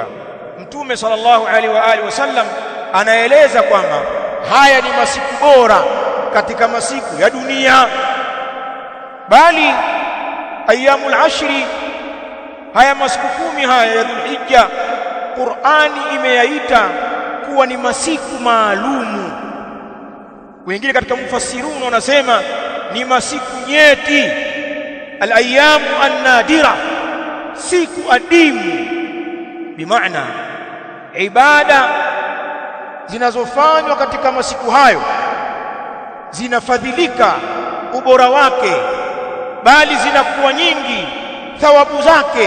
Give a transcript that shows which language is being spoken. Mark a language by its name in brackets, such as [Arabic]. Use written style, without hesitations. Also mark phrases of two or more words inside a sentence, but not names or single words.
[Swahili] Mtume [Arabic] صلى الله عليه وآله وسلم [Swahili] anaeleza kwamba haya ni masiku bora katika masiku ya dunia, bali [Arabic] أيام العشر, [Swahili] haya masiku 10 haya ya Dhulhijja, Qur'ani imeyaita kuwa ni masiku maalumu. Wengine katika mufassirun wanasema ni masiku nyeti, [Arabic] الأيام النادرة, [Swahili] siku adimu, bimaana ibada zinazofanywa katika masiku hayo zinafadhilika ubora wake, bali zinakuwa nyingi thawabu zake.